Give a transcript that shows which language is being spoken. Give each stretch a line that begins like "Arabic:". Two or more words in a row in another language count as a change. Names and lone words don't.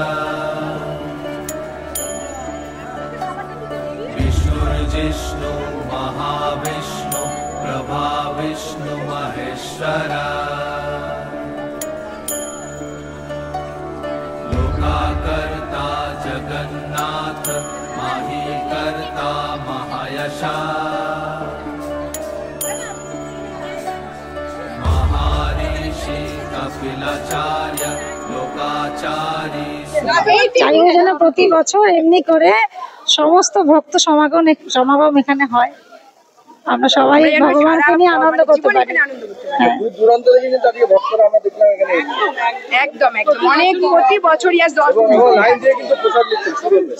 Sanskrit: विष्णुर्जिष्णु महाविष्णु प्रभा विष्णु महेश्वर लोकाकर्ता जगन्नाथ माही कर्ता महायशा महर्षि कपिलाचार्य लोकाचारी
Bangla: চাইলে যেন প্রতি বছর এমনি করে সমস্ত ভক্ত সমাগম এখানে হয়, আমরা সবাই ভগবানকে নিয়ে আনন্দ করতে পারি। দূর দূরান্ত থেকে কিন্তু আজকে ভক্তরা আমরা দেখলাম এখানে একদম অনেক প্রতি বছর লাইন দিয়ে কিন্তু প্রসাদ নিচ্ছে।